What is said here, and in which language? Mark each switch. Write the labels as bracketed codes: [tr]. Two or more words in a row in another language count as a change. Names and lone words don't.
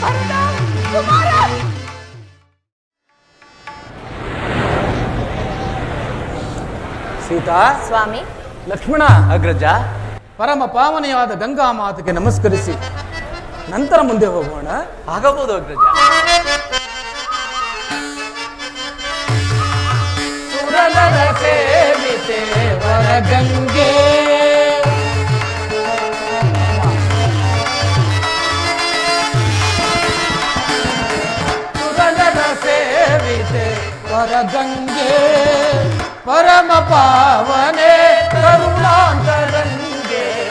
[kn] ಭರತ, ಕುಮಾರ. ಸೀತಾ, ಸ್ವಾಮಿ, ಲಕ್ಷ್ಮಣ, ಅಗ್ರಜ, ಪರಮ ಪಾವನೆಯಾದ ಗಂಗಾ ಮಾತೆಗೆ ನಮಸ್ಕರಿಸಿ ನಂತರ ಮುಂದೆ ಹೋಗೋಣ. ಆಗಬಹುದು ಅಗ್ರಜ. ಸುರನರ ಸೇವಿತೆ ವರಗಂಗೆ, ಸುರನರ ಸೇವಿತೆ ವರಗಂಗೆ, ಪರಮ ಪಾವನೆ ಕರುಣಾಂತರಂಗೆ,